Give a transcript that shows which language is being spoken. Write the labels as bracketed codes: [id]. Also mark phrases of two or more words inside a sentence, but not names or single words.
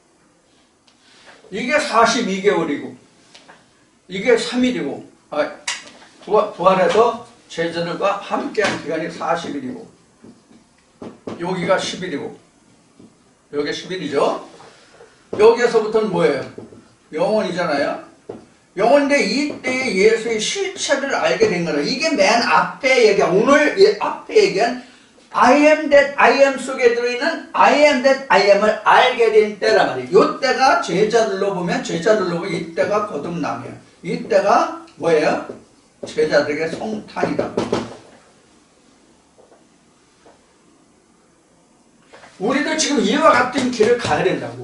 [ko] 이게 42개월이고 이게 3일이고, 부활해서 제자들과 함께한 기간이 40일이고, 여기가 10일이고, 여기 10일이죠. 여기에서부터는 뭐예요? 영원이잖아요. 영원인데 이때 예수의 실체를 알게 된 거예요. 이게 맨 앞에 얘기한, 오늘 앞에 얘기한 [en] I am that I am [ko] 속에 들어있는 [en] I am that I am [ko] 을 알게 된 때란 말이에요. 이때가 제자들로 보면 이때가 거듭남이에요. 이때가 뭐예요? 제자들에게 성탄이라고. 우리도 지금 이와 같은 길을 가야 된다고.